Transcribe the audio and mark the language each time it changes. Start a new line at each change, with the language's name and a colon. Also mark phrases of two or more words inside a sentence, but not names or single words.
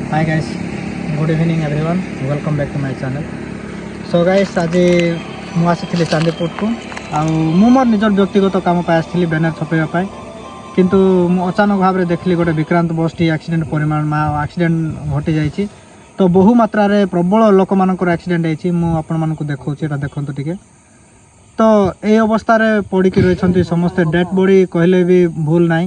English: Hi guys, good evening everyone. Welcome back to my channel. So guys,
Odia: आज ମୁଁ ଆସିଥିଲି ଚାନ୍ଦିପୁରକୁ ଆଉ ମୁଁ ମୋର ନିଜର ବ୍ୟକ୍ତିଗତ କାମ ପାଇଁ ଆସିଥିଲି ବ୍ୟାନର ଛପେଇବା ପାଇଁ, କିନ୍ତୁ ମୁଁ ଅଚାନକ ଭାବରେ ଦେଖିଲି ଗୋଟେ ବିକ୍ରାନ୍ତ ବସ୍ଟି ଆକ୍ସିଡେଣ୍ଟ ଆକ୍ସିଡେଣ୍ଟ ଘଟିଯାଇଛି। ତ ବହୁ ମାତ୍ରାରେ ପ୍ରବଳ ଲୋକମାନଙ୍କର ଆକ୍ସିଡେଣ୍ଟ ହେଇଛି। ମୁଁ ଆପଣମାନଙ୍କୁ ଦେଖାଉଛି, ଏଇଟା ଦେଖନ୍ତୁ ଟିକେ। ତ এই ଅବସ୍ଥାରେ ପଡ଼ିକି ରହିଛନ୍ତି ସମସ୍ତେ,
English: dead body
Odia: କହିଲେ ବି ଭୁଲ ନାହିଁ।